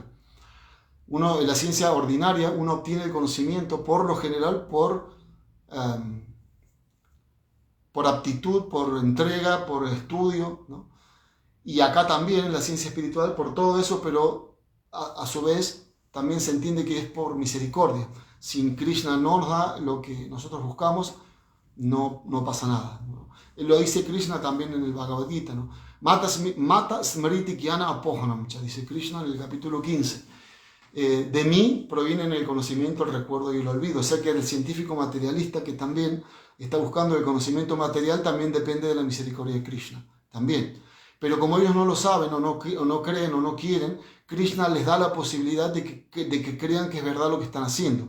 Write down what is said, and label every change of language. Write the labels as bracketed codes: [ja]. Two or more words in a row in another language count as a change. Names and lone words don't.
[es] En la ciencia ordinaria uno obtiene el conocimiento por lo general por aptitud, por entrega, por estudio, ¿no? Y acá también en la ciencia espiritual por todo eso, pero a su vez también se entiende que es por misericordia. Si Krishna no nos da lo que nosotros buscamos, no pasa nada, ¿no? Lo dice Krishna también en el Bhagavad Gita, ¿no? [sa] मत स्मृति ज्ञान अपोहनम्, [es] dice Krishna en el capítulo 15. De mí provienen el conocimiento, el recuerdo y el olvido. O sea que el científico materialista que también está buscando el conocimiento material también depende de la misericordia de Krishna, también. Pero como ellos no lo saben o no creen o no quieren, Krishna les da la posibilidad de que crean que es verdad lo que están haciendo.